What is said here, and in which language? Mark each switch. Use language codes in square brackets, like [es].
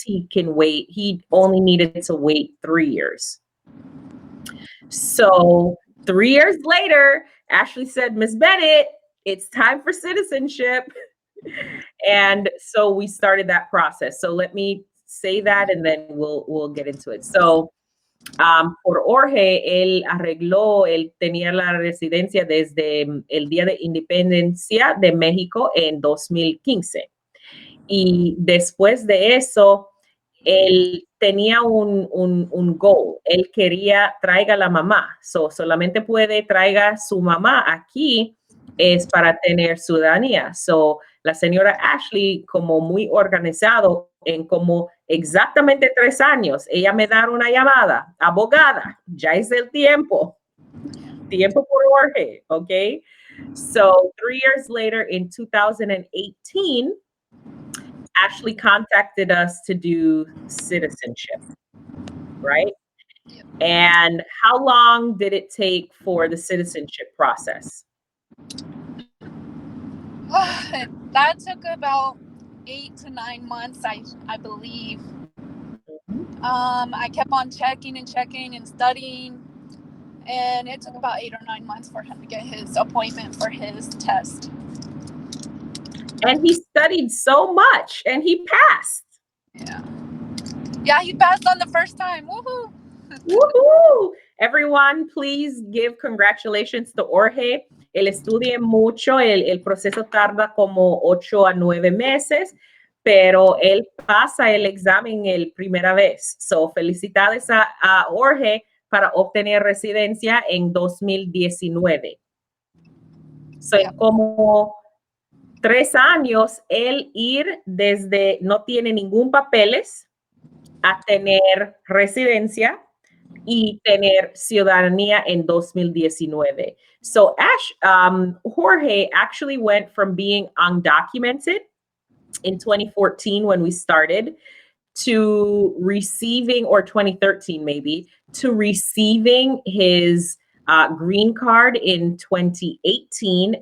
[en] He can wait, he only needed to wait 3 years. So 3 years later, Ashley said, Miss Bennett, it's time for citizenship. And so we started that process. So let me say that and then we'll get into it. [es] So por Jorge, él arregló, él tenía la residencia desde el Día de Independencia de México en 2015. Y después de eso, él tenía un goal. Él quería traiga a la mamá. Solamente puede traiga su mamá aquí es para tener ciudadanía. La señora Ashley, como muy organizado, en como exactamente 3 años, ella me da una llamada, abogada, ya es el tiempo por Jorge, okay? [en] So 3 years later, in 2018, Ashley contacted us to do citizenship, right? And how long did it take for the citizenship process? That took about 8 to 9 months, I believe. I kept on checking and studying, and it took about 8 or 9 months for him to get his appointment for his test. And he studied so much, and he passed. Yeah, he passed on the first time. Woohoo! Woohoo! Everyone, please give congratulations to Jorge. [es] Él estudia mucho, el proceso tarda como 8 a 9 meses, pero él pasa el examen el primera vez. So, felicidades a Jorge para obtener residencia en 2019. So, [en] Yeah. [es] como 3 años, él ir desde no tiene ningún papeles a tener residencia y tener ciudadanía en 2019. [en] So Jorge actually went from being undocumented in 2014 when we started to receiving, or 2013 maybe, to receiving his green card in 2018.